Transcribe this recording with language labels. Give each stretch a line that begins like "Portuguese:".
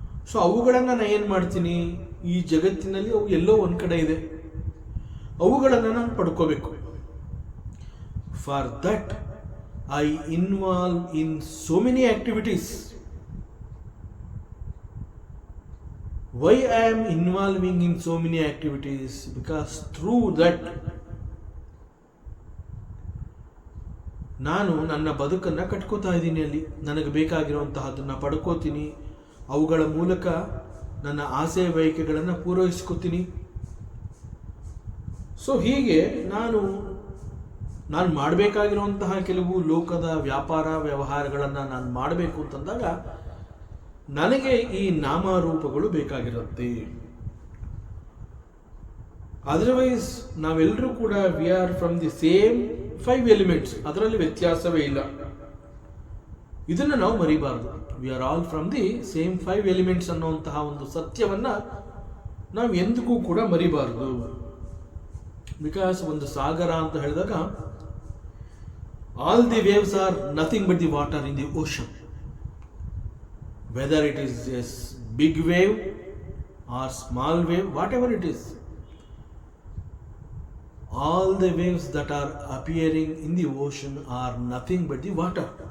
Kannada: So ಅವುಗಳನ್ನು ನಾನು ಏನು ಮಾಡ್ತೀನಿ, ಈ ಜಗತ್ತಿನಲ್ಲಿ ಅವು ಎಲ್ಲೋ ಒಂದು ಕಡೆ ಇದೆ, ಅವುಗಳನ್ನು ನಾನು ಪಡ್ಕೋಬೇಕು.
English: For that I involve in so many activities. Why I am involving in so many activities? Because through that
Kannada: ನಾನು ನನ್ನ ಬದುಕನ್ನು ಕಟ್ಕೋತಾ ಇದ್ದೀನಿ. ಅಲ್ಲಿ ನನಗೆ ಬೇಕಾಗಿರುವಂತಹದನ್ನು ಪಡ್ಕೋತೀನಿ, ಅವುಗಳ ಮೂಲಕ ನನ್ನ ಆಸೆ ಬಯಕೆಗಳನ್ನು ಪೂರೈಸ್ಕೋತೀನಿ. ಸೊ ಹೀಗೆ ನಾನು ಮಾಡಬೇಕಾಗಿರುವಂತಹ ಕೆಲವು ಲೋಕದ ವ್ಯಾಪಾರ ವ್ಯವಹಾರಗಳನ್ನು ನಾನು ಮಾಡಬೇಕು ಅಂತಂದಾಗ ನನಗೆ ಈ ನಾಮರೂಪಗಳು ಬೇಕಾಗಿರುತ್ತೆ. ಅದರ್ವೈಸ್ ನಾವೆಲ್ಲರೂ ಕೂಡ
English: we are from the same 5 elements,
Kannada: ಅದರಲ್ಲಿ ವ್ಯತ್ಯಾಸವೇ ಇಲ್ಲ. ಇದನ್ನು ನಾವು ಮರಿಬಾರ್ದು.
English: we are all from the same 5 elements
Kannada: ಅನ್ನುವಂತಹ ಒಂದು ಸತ್ಯವನ್ನ ನಾವು ಎಂದಿಗೂ ಕೂಡ ಮರಿಬಾರ್ದು.
English: because
Kannada: ಒಂದು ಸಾಗರ ಅಂತ ಹೇಳಿದಾಗ
English: All the waves are nothing but the water in the ocean. Whether it is a big wave or small wave, whatever it is, all the waves that are appearing in the ocean are nothing but the water.